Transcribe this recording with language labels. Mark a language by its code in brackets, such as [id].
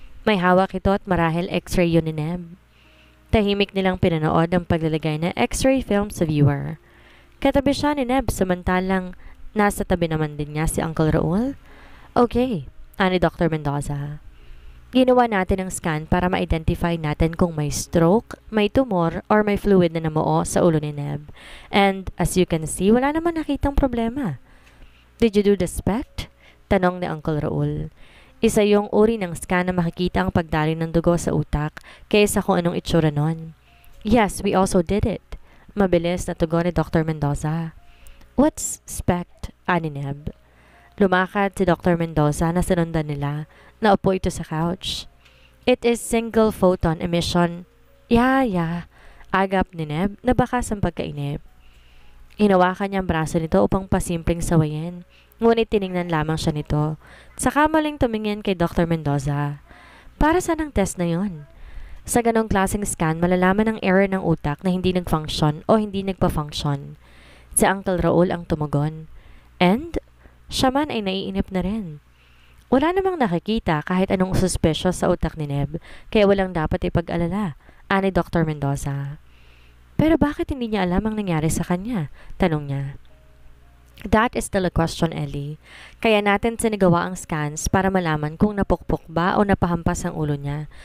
[tl] May hawak ito at marahil x-ray yun ni Neb. Tahimik nilang pinanood ang paglalagay ng x-ray film sa viewer. Katabi siya ni Neb samantalang nasa tabi naman din niya si Uncle Raul. Okay, ani Dr. Mendoza. Ginawa natin ang scan para ma-identify natin kung may stroke, may tumor, or may fluid na namuo sa ulo ni Neb. [en] And as you can see, [tl] wala naman nakitang problema. [en] Did you do the SPECT? [tl] Tanong ni Uncle Raul. Isa yung uri ng scan na makikita ang pagdaloy ng dugo sa utak kaysa kung anong itsura nun. [en] Yes, we also did it. [tl] Mabilis na tugon ni Dr. Mendoza. [en] What's SPECT, [tl] ani Neb? Lumakad si Dr. Mendoza na sinundan nila. Naupo ito sa couch. [en] It is single photon emission. Yeah. [tl] Agap ni Neb na bakas ang pagkainip. Hinawakan niya ang braso nito upang pasimpleng sawayin. Ngunit tiningnan lamang siya nito. Saka maling tumingin kay Dr. Mendoza. Para saan ang test na yon? Sa ganong klaseng scan, malalaman ang error ng utak na hindi nag-function o hindi nagpa-function. Si Uncle Raul ang tumugon. And, siya man ay naiinip na rin. Wala namang nakikita kahit anong suspicious sa utak ni Neb, kaya walang dapat ipag-alala, ani Dr. Mendoza. Pero bakit hindi niya alam ang nangyari sa kanya? Tanong niya. [en] That is still a question, Ellie. [tl] Kaya natin sinagawa ang scans para malaman kung napukpok ba o napahampas ang ulo niya.